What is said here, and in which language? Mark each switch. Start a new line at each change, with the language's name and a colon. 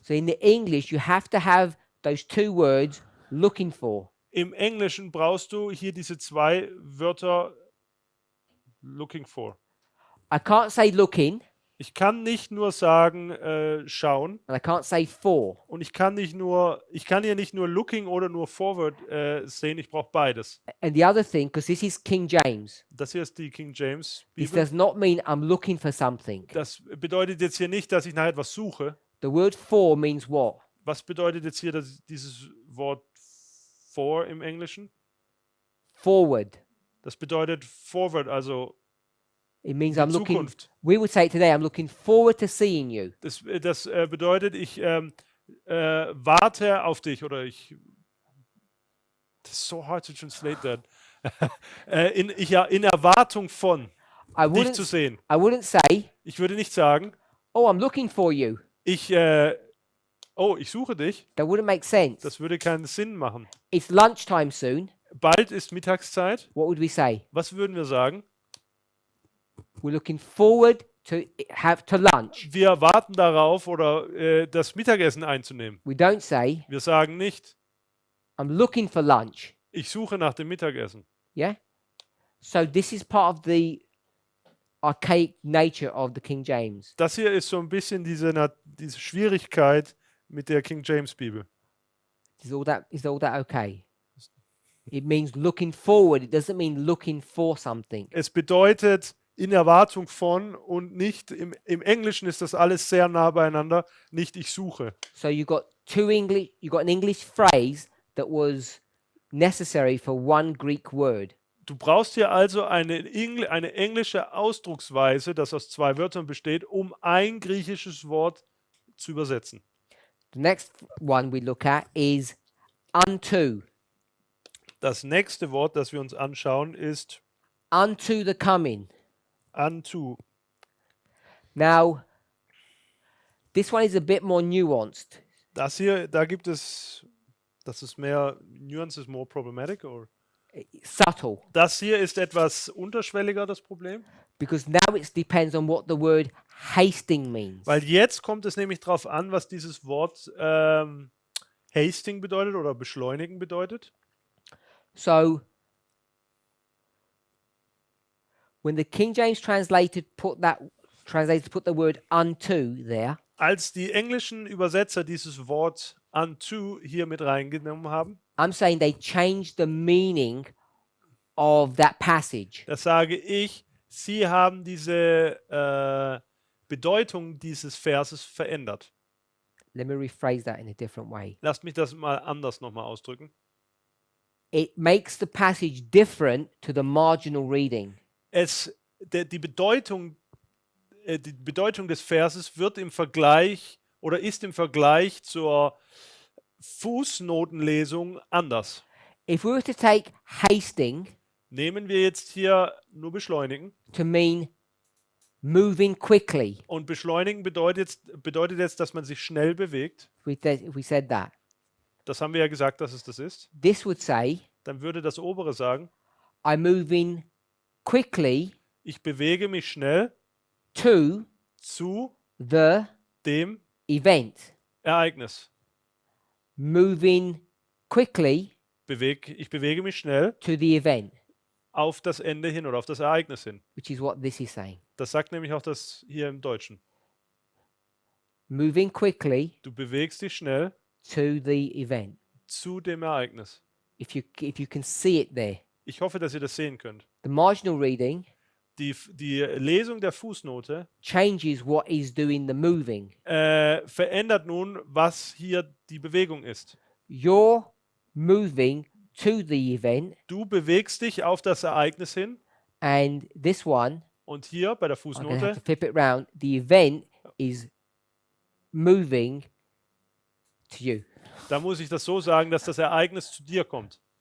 English: So in the English, you have to have those 2 words, looking for.
German: Im Englischen brauchst du hier diese 2 Wörter, looking for.
English: I can't say looking
German: Ich kann nicht nur sagen, schauen,
English: and I can't say for.
German: und ich kann hier nicht nur looking oder nur forward sehen, ich brauche beides.
English: And the other thing, because this is King James,
German: Das hier ist die King James
English: this
German: Bibel.
English: does not mean I'm looking for something.
German: Das bedeutet jetzt hier nicht, dass ich nach etwas suche.
English: The word for means what?
German: Was bedeutet jetzt hier dieses Wort for im Englischen?
English: Forward.
German: Das bedeutet forward, also
English: It means
German: die
English: I'm looking.
German: Zukunft.
English: We would say today, I'm looking forward to seeing you.
German: Das bedeutet, ich warte auf dich, oder ich.
English: That's so hard to translate that.
German: In Erwartung von
English: I
German: dich zu
English: wouldn't.
German: sehen.
English: I wouldn't say,
German: Ich würde nicht sagen,
English: "Oh, I'm looking for you."
German: ich suche dich.
English: That wouldn't make sense.
German: Das würde keinen Sinn machen.
English: It's lunchtime soon.
German: Bald ist Mittagszeit.
English: What would we say?
German: Was würden wir sagen?
English: We're looking forward to lunch.
German: Wir warten darauf, oder das Mittagessen einzunehmen.
English: We don't say,
German: Wir sagen nicht,
English: "I'm looking for lunch."
German: ich suche nach dem Mittagessen.
English: Yeah. So this is part of the archaic nature of the King James.
German: Das hier ist so ein bisschen diese Schwierigkeit mit der King James Bibel.
English: Is all that okay? It means looking forward. It doesn't mean looking for something.
German: Es bedeutet in Erwartung von und nicht, im Englischen ist das alles sehr nah beieinander, nicht ich suche.
English: So you got an English phrase that was necessary for one Greek word.
German: Du brauchst hier also eine englische Ausdrucksweise, das aus 2 Wörtern besteht, um ein griechisches Wort zu übersetzen.
English: The next one we look at is unto.
German: Das nächste Wort, das wir uns anschauen, ist
English: Unto the coming. unto. Now, this one is a bit more nuanced.
German: Das hier, das ist mehr,
English: Nuance is more problematic, or? Subtle,
German: Das hier ist etwas unterschwelliger, das Problem,
English: because now it depends on what the word hasting means.
German: weil jetzt kommt es nämlich darauf an, was dieses Wort hasting bedeutet oder beschleunigen bedeutet.
English: So, when the King James translated put the word unto there,
German: Als die englischen Übersetzer dieses Wort unto hier mit reingenommen haben,
English: I'm saying they changed the meaning of that passage.
German: das sage ich, sie haben diese Bedeutung dieses Verses verändert.
English: Let me rephrase that in a different way.
German: Lasst mich das mal anders nochmal ausdrücken.
English: It makes the passage different to the marginal reading.
German: Die Bedeutung des Verses wird im Vergleich oder ist im Vergleich zur Fußnotenlesung anders.
English: If we were to take hasting
German: Nehmen wir jetzt hier nur beschleunigen.
English: to mean moving quickly,
German: Und beschleunigen bedeutet jetzt, dass man sich schnell bewegt.
English: if we said that,
German: Das haben wir ja gesagt, dass es das ist.
English: this would say,
German: Dann würde das obere sagen,
English: I'm moving quickly
German: ich bewege mich schnell
English: to
German: zu
English: the
German: dem
English: event.
German: Ereignis.
English: Moving quickly
German: Ich bewege mich schnell
English: to the event,
German: auf das Ende hin oder auf das Ereignis hin.
English: which is what this is saying.
German: Das sagt nämlich auch das hier im Deutschen.
English: Moving quickly
German: Du bewegst dich schnell
English: to the event.
German: zu dem Ereignis.
English: If you can see it there.
German: Ich hoffe, dass ihr das sehen könnt.
English: The marginal reading
German: Die Lesung der Fußnote
English: changes what is doing the moving.
German: verändert nun, was hier die Bewegung ist.
English: You're moving to the event,
German: Du bewegst dich auf das Ereignis hin
English: and this one,
German: und hier bei der
English: I'm going to have to
German: Fußnote
English: flip it round. The event is moving to you.
German: da muss ich das so sagen, dass das Ereignis zu dir kommt.